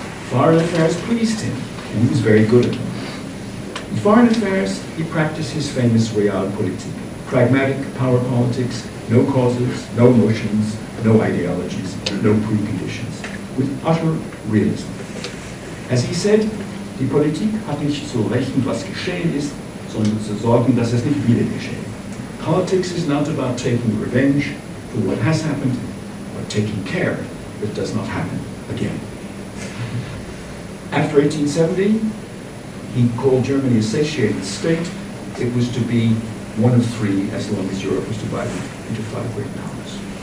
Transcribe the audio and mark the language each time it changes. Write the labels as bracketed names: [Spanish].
[English] Foreign affairs pleased him, and he was very good at them. In foreign affairs, he practiced his famous realpolitik, pragmatic power politics, no causes, no emotions, no ideologies, no preconditions, with utter realism. As he said, [German] die Politik hat nicht zu rechnen, was geschehen ist, sondern zu sorgen, dass es nicht wieder geschehe. [English] Politics is not about taking revenge for what has happened, but taking care that it does not happen again. After 1870, he called Germany a satiated state. It was to be one of three as long as Europe was divided into five great powers.